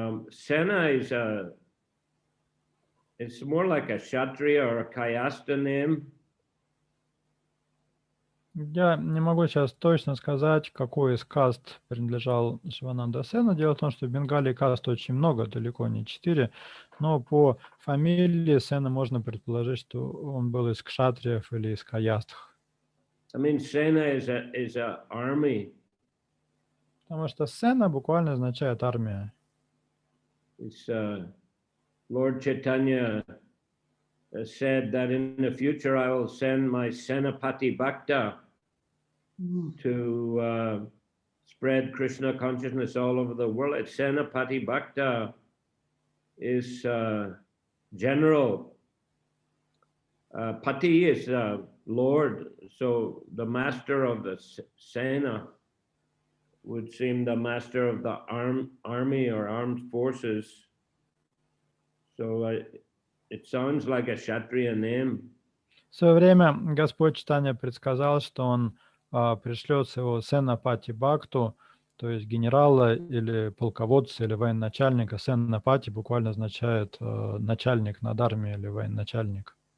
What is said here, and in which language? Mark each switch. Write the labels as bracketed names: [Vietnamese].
[English] Sena is it's more like a Kshatriya or a Kayasta name. [Russian] Я не могу сейчас точно сказать, какой из каст принадлежал Шивананда Сену. Дело в том, что в Бенгалии каст очень много, далеко не 4, но по фамилии Сена можно предположить, что он был из кшатриев или из каястх. [English] I mean, Sena is a army. [Russian] Потому что Сена буквально означает армия. [English] It's Lord Chaitanya said that in the future I will send my Senapati Bhakta to spread Krishna consciousness all over the world. Senapati Bhakta is general. Pati is Lord, so the master of the Sena would seem the master of the army or armed forces. So it sounds like a Kshatriya name. [Russian] В свое время Господь Чайтанья предсказал, что он пришлет своего Сенапати Бхакту, то есть генерала или полководца или военачальника. Сенапати буквально означает начальник над армией или военачальник.